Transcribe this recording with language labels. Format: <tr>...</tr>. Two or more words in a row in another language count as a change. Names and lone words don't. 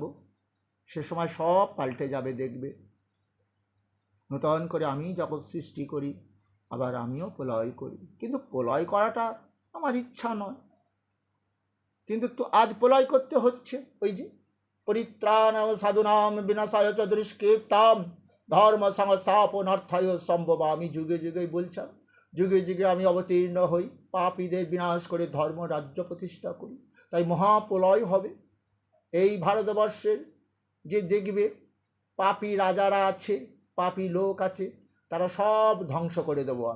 <bn>সে সময় সব পাল্টে যাবে, দেখবে। নূতন করে আমি জগৎ সৃষ্টি করি, আবার আমিও প্রলয় করি। কিন্তু প্রলয় করাটা আমার ইচ্ছা নয়, কিন্তু তো আজ প্রলয় করতে হচ্ছে। ওই যে</bn> <sa>পরিত্রাণ সাধুনাম বিনাশায় চ দুষ্কৃতাম ধর্ম সংস্থাপনার্থায় সম্ভবামি।</sa> <bn>যুগে যুগেই বলছেন, যুগে যুগে আমি অবতীর্ণ হই, পাপীদের বিনাশ করে ধর্ম রাজ্য প্রতিষ্ঠা করি। তাই মহাপ্রলয় হবে। এই ভারতবর্ষের যে দেখবে পাপী রাজারা আছে, পাপী লোক আছে, তারা সব ধ্বংস করে দেবো আমি।</bn>